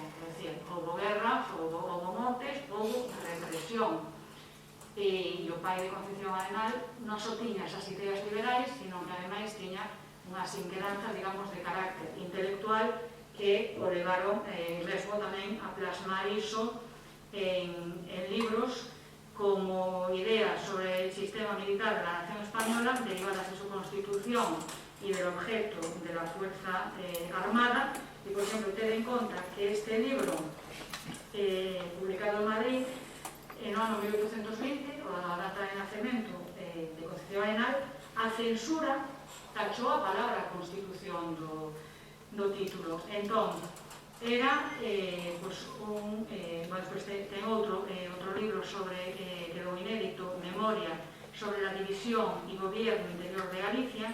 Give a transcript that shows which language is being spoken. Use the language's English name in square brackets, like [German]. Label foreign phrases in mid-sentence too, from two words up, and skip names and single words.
[Galician] É dicir, houbo guerras, houbo mortes, houbo represión. E o pai de Concepción Arenal non só tiña esas ideas liberais, sino que ademais tiña unhas inquedanzas, digamos, de carácter intelectual que o levaron mesmo tamén a plasmar iso en libros como ideas sobre el sistema militar de la nación española derivadas de su constitución y del objeto de la fuerza armada. [Spanish] Y, por ejemplo, [Galician] ten en conta que este libro, publicado en Madrid no ano 1820, a data de nacemento de Concepción Arenal, a censura tachou a palabra constitución do título. Entón, era ten outro libro sobre que é inédito, Memoria sobre la división y gobierno interior de Galicia.